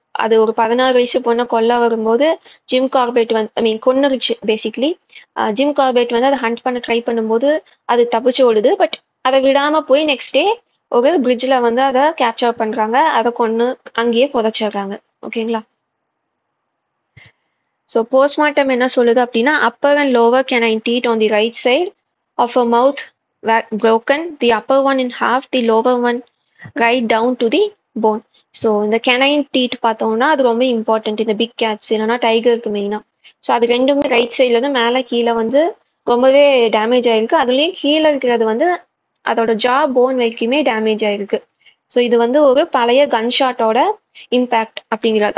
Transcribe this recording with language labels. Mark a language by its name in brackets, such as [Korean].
[Tamil] அது ஒரு 16 வயசு பொண்ணை கொல்ல வரும்போது ஜிம் கார்பெட் வந்து கொன்னுருச்சு பேசிக்லி. ஜிம் கார்பெட் வந்து அதை ஹண்ட் பண்ண ட்ரை பண்ணும்போது அது தப்பிச்சு ஓடுது. பட் அதை விடாம போய் நெக்ஸ்ட் டே ஒரு பிரிட்ஜில் வந்து அதை கேப்சர் பண்றாங்க. அதை கொன்று அங்கேயே புதைச்சிடுறாங்க. ஓகேங்களா? ஸோ போஸ்ட்மார்ட்டம் என்ன சொல்லுது அப்படின்னா [English] Upper and lower canine teeth on the right side of a mouth were broken, the upper one in half, the lower one right down to the bone. [Tamil] So இந்த canine teeth பார்த்தோம்னா அது ரொம்ப important இந்த big Gates இல்லைன்னா டைகருக்கு மெயினாக. So அது ரெண்டுமே right சைட்லேருந்து மேலே கீழே வந்து ரொம்பவே டேமேஜ் ஆயிருக்கு. அதுலேயும் கீழே இருக்கிறது வந்து அதோட ஜா போன் வரைக்குமே டேமேஜ் ஆயிருக்கு. ஸோ இது வந்து ஒரு பழைய கன் ஷாட்டோட இம்பேக்ட் அப்படிங்கிறது.